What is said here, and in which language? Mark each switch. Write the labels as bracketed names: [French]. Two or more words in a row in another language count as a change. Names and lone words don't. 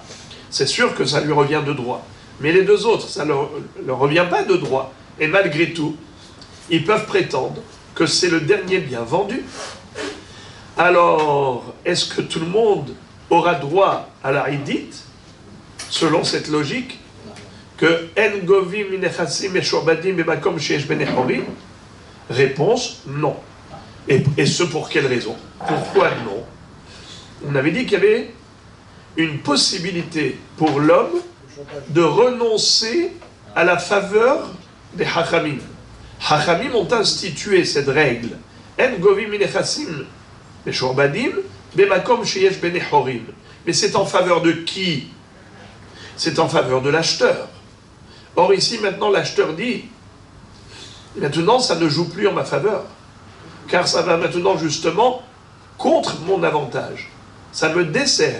[French] C'est sûr que ça lui revient de droit. Mais les deux autres, ça ne leur revient pas de droit. Et malgré tout, ils peuvent prétendre que c'est le dernier bien vendu. Alors, est-ce que tout le monde aura droit à la Haïdit, selon cette logique, que [Hebrew] אין גובין מנכסים משועבדים במקום שיש בני חורין? [French] Réponse, non. Et ce pour quelle raison? Pourquoi non? On avait dit qu'il y avait une possibilité pour l'homme de renoncer à la faveur des Hachamim. Hachamim ont institué cette règle. [Hebrew] אין גובין מנכסים משועבדים במקום שיש בני חורין. [French] Mais c'est en faveur de qui? C'est en faveur de l'acheteur. Or ici, maintenant, l'acheteur dit, maintenant, ça ne joue plus en ma faveur, car ça va maintenant, justement, contre mon avantage. Ça me dessert.